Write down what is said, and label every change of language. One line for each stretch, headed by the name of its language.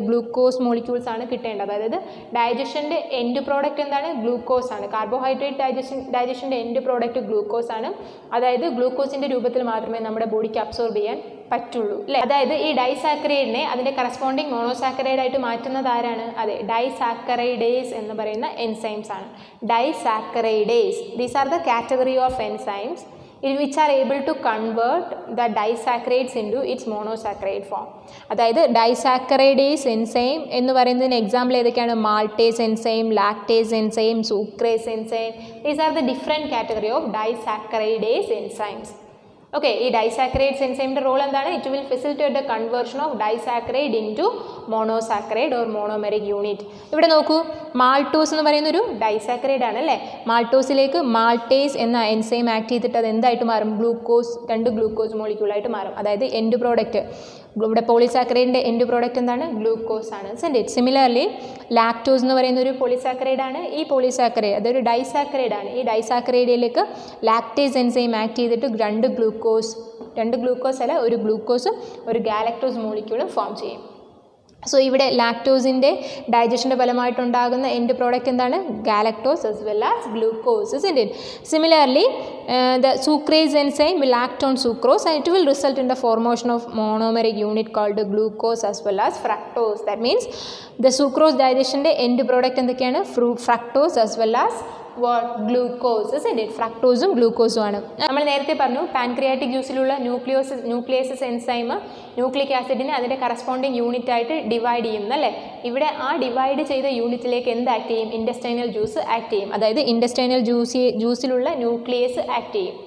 Malayalam: Glucose molecules ആണ് കിട്ടേണ്ടത്. അതായത് ഡൈജഷൻ്റെ എൻഡ് പ്രോഡക്റ്റ് എന്താണ്? ഗ്ലൂക്കോസ് ആണ്. കാർബോഹൈഡ്രേറ്റ് ഡൈജഷൻ്റെ എൻഡ് പ്രോഡക്റ്റ് ഗ്ലൂക്കോസ് ആണ്. അതായത് ഗ്ലൂക്കോസിൻ്റെ രൂപത്തിൽ മാത്രമേ നമ്മുടെ ബോഡിക്ക് അബ്സോർബ് ചെയ്യാൻ പറ്റുള്ളൂ അല്ലേ. അതായത് ഈ ഡൈസാക്കറൈഡിനെ അതിൻ്റെ കറസ്പോണ്ടിങ് മോണോസാക്കറൈഡ് ആയിട്ട് മാറ്റുന്നത് ആരാണ്? അതെ, ഡൈസാക്കറൈഡേസ് എന്ന് പറയുന്ന എൻസൈംസ് ആണ്.
English: Disaccharidase, these are the category of enzymes which are able to convert the disaccharides into its monosaccharide form.
Malayalam: അതായത് ഡൈസാക്കറൈഡേസ് എൻസൈം എന്ന് പറയുന്നതിന് എക്സാമ്പിൾ ഏതൊക്കെയാണ്? Maltase enzyme, lactase enzyme, സൂക്രേസ് enzyme.
English: These are the different category of disaccharidase enzymes.
Malayalam: Okay, ഈ disaccharides എൻസൈമിൻ്റെ role എന്താണ്?
English: It will facilitate the conversion of disaccharide into monosaccharide or monomeric unit.
Malayalam: ഇവിടെ നോക്കൂ, maltose എന്ന് പറയുന്നൊരു disaccharide ആണ് അല്ലേ. മാൾട്ടോസിലേക്ക് maltase എന്ന enzyme act ചെയ്തിട്ട് അത് എന്തായിട്ട് മാറും? ഗ്ലൂക്കോസ്, 2 ഗ്ലൂക്കോസ് മോളിക്യൂളായിട്ട് മാറും. അതായത് എൻഡ് പ്രോഡക്റ്റ്, ഇവിടെ പോളിസാക്കറൈഡിൻ്റെ എൻഡ് പ്രോഡക്റ്റ് എന്താണ്? ഗ്ലൂക്കോസ് ആണ്. സിമിലർലി ലാക്ടോസ് എന്ന് പറയുന്ന ഒരു പോളിസാക്കറൈഡ് ആണ്. ഈ പോളിസാക്കറൈഡ് അതൊരു ഡൈസാക്കറൈഡ് ആണ്. ഈ ഡൈസാക്കറൈഡിലേക്ക് ലാക്ടേസ് എൻസൈം ആക്ട് ചെയ്തിട്ട് 2 ഗ്ലൂക്കോസ് അല്ല, ഒരു ഗ്ലൂക്കോസും ഒരു ഗാലക്ടോസ് മോളിക്യൂളും ഫോം ചെയ്യും. സോ ഇവിടെ ലാക്ടോസിൻ്റെ ഡൈജഷൻ്റെ ഫലമായിട്ടുണ്ടാകുന്ന എൻഡ് പ്രോഡക്റ്റ് എന്താണ്?
English: Galactose as well as glucose, isn't it? Similarly, the sucrase enzyme will act on sucrose and it will result in the formation of monomeric unit called glucose as well as fructose. That means the sucrose digestionൻ്റെ end product
Malayalam: എന്തൊക്കെയാണ്?
English: fructose as well as glucose, isn't it?
Malayalam: ഫ്രക്ടോസും ഗ്ലൂക്കോസും ആണ്. നമ്മൾ നേരത്തെ പറഞ്ഞു pancreatic ജ്യൂസിലുള്ള nucleases enzyme nucleic ആസിഡിനെ അതിൻ്റെ corresponding unit ആയിട്ട് divide ചെയ്യും അല്ലേ. ഇവിടെ ആ ഡിവൈഡ് ചെയ്ത യൂണിറ്റിലേക്ക് എന്ത് ആക്ട് ചെയ്യും? ഇൻഡസ്റ്റൈനൽ ജ്യൂസ് ആക്ട് ചെയ്യും. അതായത് ഇൻഡസ്റ്റൈനൽ ജ്യൂസിലുള്ള ന്യൂക്ലിയസ് ആക്ട് ചെയ്യും.